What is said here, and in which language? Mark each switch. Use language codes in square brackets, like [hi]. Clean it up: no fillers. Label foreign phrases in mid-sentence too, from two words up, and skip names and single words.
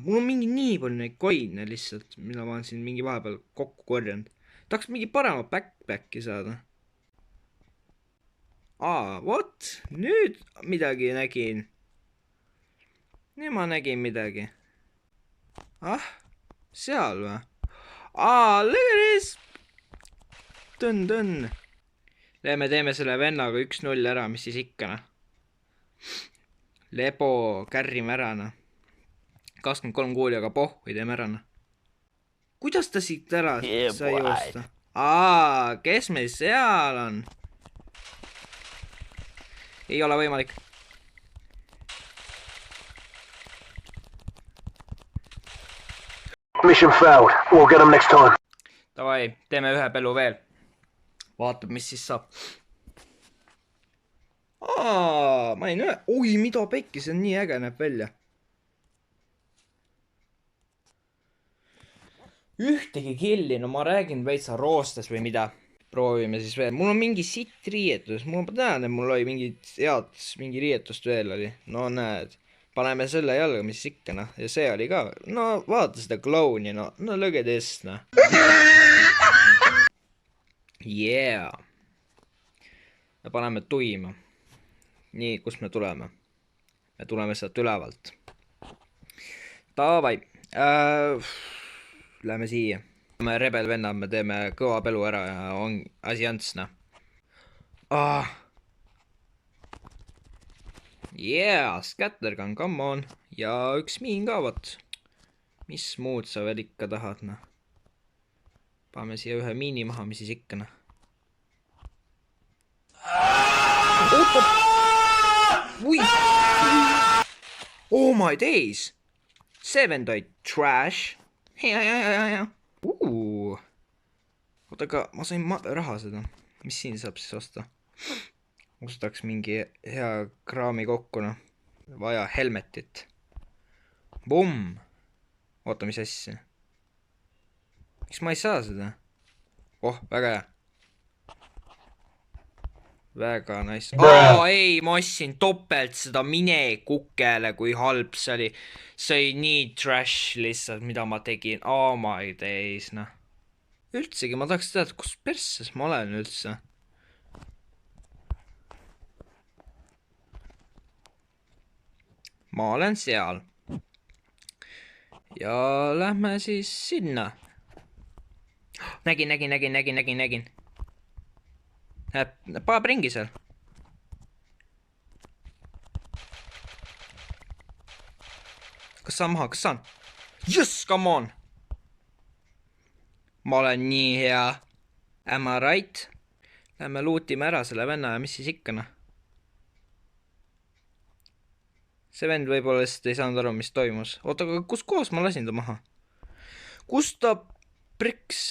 [et] Mul on mingi nii palju neid coin'e lihtsalt, mida ma olen siin mingi vahepeal kokku korjanud. Tahaks mingi parema backpacki saada. What? Nüüd midagi nägin. Nüüd ma nägin midagi. Seal või? [en] Look at this! [et] Tõnn. Me teeme selle vennaga 1-0 ära, mis siis ikka, noh. Lebo, kärrime ära, noh. 23 kuuli, aga pohhui teeme ära, noh. Kuidas ta siit ära sai joosta? Kes meil seal on? Ei ole võimalik. [en] Mission failed. We'll get them next time. [et] Davai, teeme ühe pelu veel. Vaatab, mis siis saab. Ma ei näe. Oi, mida pekki, see on nii äge näeb välja. Ühtegi killi, no ma räägin veitsa roostes või mida. Proovime siis veel. Mul on mingi sitt riietus. Ma tean, et mul oli mingi riietust veel oli. No näed. Paneme selle jalga, mis ikka, noh. Ja see oli ka. No vaata seda klouni, [en] no look at this, [et] noh. Yeah. Me paneme tuima. Nii, kus me tuleme? Me tuleme sealt ülevalt. Davai. Läheme siia. Me rebel vennad, me teeme kõva pelu ära ja on asi ants, noh. [en] Yeah, scattergun, come on. [et] Ja üks miin ka, vot. Mis muud sa veel ikka tahad, noh. Paneme siia ühe miini maha, mis siis ikka, noh. Ui! [en] Oh my days! [et] See vend oli trash. Hea. Oota, aga ma sain raha seda. Mis siin saab siis osta? Ostaks mingi hea kraami kokku, noh. Vaja helmetit. Bumm! Oota, mis asja? Miks ma ei saa seda? Oh, väga hea. väga nice. Ei, ma ostsin topelt seda mine kukele, kui halb see oli. See oli nii trash lihtsalt, mida ma tegin. [en] Oh my days, [et] noh. Üldsegi ma tahaks teada, kus persses ma olen üldse. Ma olen seal. Ja lähme siis sinna. Nägin. Paneb ringi seal. Kas saan maha, kas saan? [en] Yes, come on! [et] Ma olen nii hea. [en] Am I right? [et] Lähme luutime ära selle venna ja mis siis ikka, noh. See vend võib-olla lihtsalt ei saanud aru, mis toimus. Oota, aga kus kohas ma lasin ta maha? Kus ta priks?